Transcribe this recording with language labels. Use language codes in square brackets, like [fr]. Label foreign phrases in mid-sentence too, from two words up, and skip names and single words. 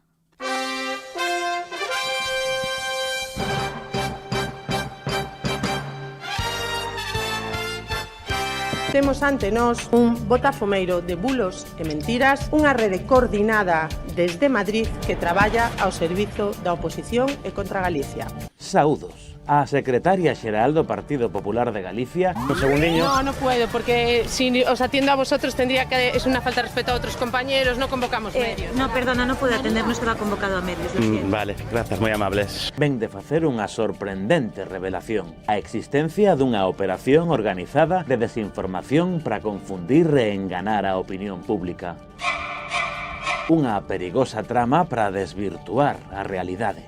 [gl] Temos ante nós un botafumeiro de bulos e mentiras, unha rede coordinada desde Madrid que traballa ao servizo da oposición e contra Galicia. Saúdos. A secretaria xeral do Partido Popular de Galicia, un segundiño. [es] No puedo, porque si os atiendo a vosotros tendría que... Es una falta de respeto a otros compañeros, no convocamos medios. No, perdona, no puedo atender, no estaba convocado a medios, lo siento. Vale, [gl] gracias, moi amables. Ven de facer unha sorprendente revelación. A existencia dunha operación organizada de desinformación para confundir e enganar a opinión pública. Unha perigosa trama para desvirtuar a realidade.